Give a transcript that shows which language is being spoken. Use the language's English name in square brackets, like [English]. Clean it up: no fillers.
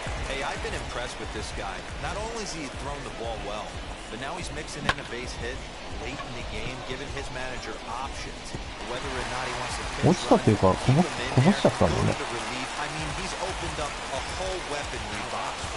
[English] Hey, I've been impressed with this guy. Not only has he thrown the ball well, but now he's mixing in a base hit late in the game, giving his manager options, whether or not he wants to pitch. [Japanese] 落ちたというか、こぼしちゃったんだよね。 [English] I mean, he's opened up a whole weaponry box.